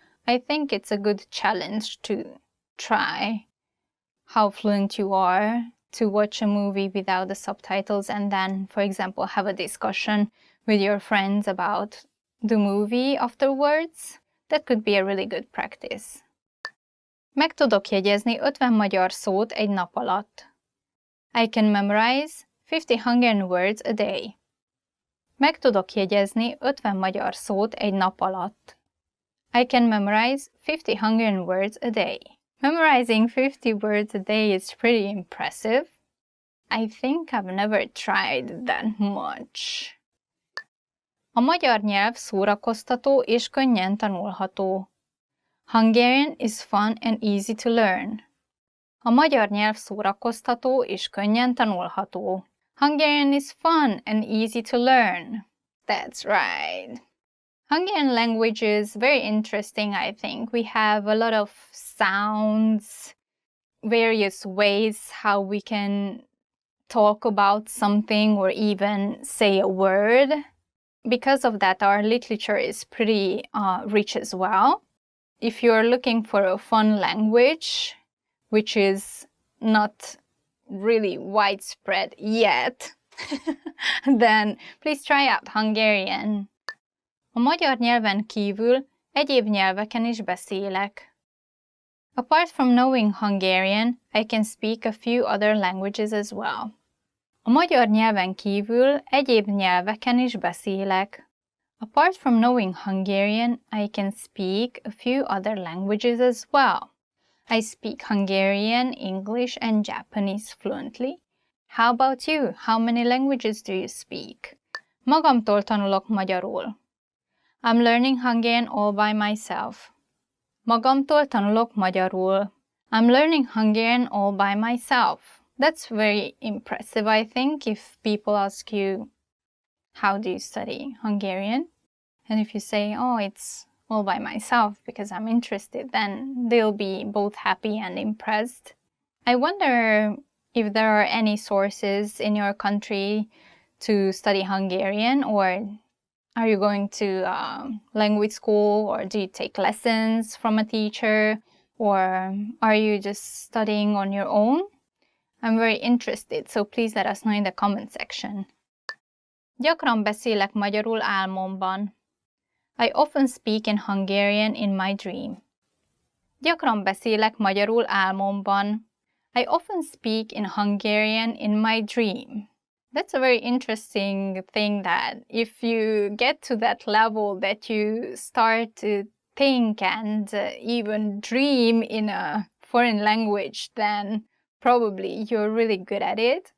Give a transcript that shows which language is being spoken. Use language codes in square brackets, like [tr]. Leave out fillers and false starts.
[en] I think it's a good challenge to try how fluent you are to watch a movie without the subtitles and then, for example, have a discussion with your friends about the movie afterwards. That could be a really good practice. [hu] Meg tudok jegyezni 50 magyar szót egy nap alatt. [en] I can memorize 50 Hungarian words a day. [hu] Meg tudok jegyezni 50 magyar szót egy nap alatt. [en] I can memorize 50 Hungarian words a day. Memorizing 50 words a day is pretty impressive. I think I've never tried that much. [hu] A magyar nyelv szórakoztató és könnyen tanulható. [en] Hungarian is fun and easy to learn. [hu] A magyar nyelv szórakoztató és könnyen tanulható. [en] Hungarian is fun and easy to learn. That's right. Hungarian language is very interesting, I think. We have a lot of sounds, various ways how we can talk about something or even say a word. Because of that, our literature is pretty rich as well. If you're looking for a fun language, which is not really widespread yet, then please try out Hungarian. [hu] A magyar nyelven kívül egyéb nyelveken is beszélek. [en] Apart from knowing Hungarian, I can speak a few other languages as well. [hu] A magyar nyelven kívül egyéb nyelveken is beszélek. [en] Apart from knowing Hungarian, I can speak a few other languages as well. I speak Hungarian, English, and Japanese fluently. How about you? How many languages do you speak? [hu] Magamtól tanulok magyarul. [en] I'm learning Hungarian all by myself. [hu] Magamtól tanulok magyarul. [en] I'm learning Hungarian all by myself. That's very impressive, I think, if people ask you, how do you study Hungarian? And if you say, oh, it's all by myself because I'm interested, then they'll be both happy and impressed. I wonder if there are any sources in your country to study Hungarian, or are you going to language school, or do you take lessons from a teacher, or are you just studying on your own? I'm very interested, so please let us know in the comment section. [hu] Gyakran beszélek magyarul álmomban. [en] I often speak in Hungarian in my dream. [hu] Gyakran beszélek magyarul álmomban. [en] I often speak in Hungarian in my dream. That's a very interesting thing, that if you get to that level that you start to think and even dream in a foreign language, then probably you're really good at it.